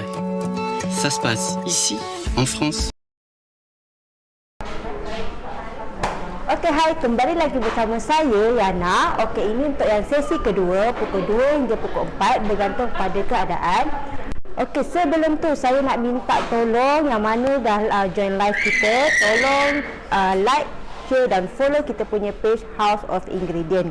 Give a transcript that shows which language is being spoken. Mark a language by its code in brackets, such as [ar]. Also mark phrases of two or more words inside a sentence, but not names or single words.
[fr] Ça se passe ici, en France. [ms] Okey, hai, kembali lagi bersama saya, Yana. Okey, ini untuk yang sesi kedua, pukul 2 hingga pukul 4, bergantung pada keadaan. Okey, sebelum tu saya nak minta tolong yang mana dah [en] join live [ms] kita, tolong [en] like, share [ms] dan follow kita punya page House of Ingredient.